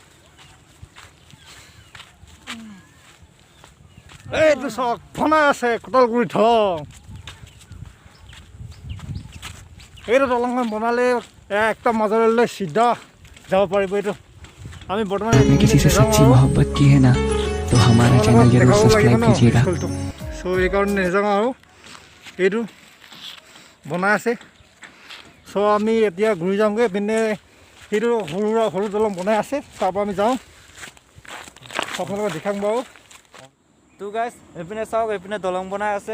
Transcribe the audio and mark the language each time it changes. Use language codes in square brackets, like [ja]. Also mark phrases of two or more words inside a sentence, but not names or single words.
[as] এইটো চাওক, বনাই আছে কটালগুৰি দলং। এইটো দলংখন বনালে একদম মাজুলীলৈ চিধা যাব পাৰিব। এইটো আমি বৰ্তমান [hi] किसी से सच्ची मोहब्बत की है ना तो हमारा चैनल जरूर सब्सक्राइब कीजिएगा। [as] চ' এইকাৰণে নেযাওঁ আৰু এইটো বনাই আছে। চ' আমি এতিয়া ঘূৰি যাওঁগৈ। পিনে সেইটো সৰু দলং বনাই আছে, তাৰপৰা আমি যাওঁ, আপোনালোকে দেখাম বাৰু। তো গাইজ এইপিনে চাওক, এইপিনে দলং বনাই আছে।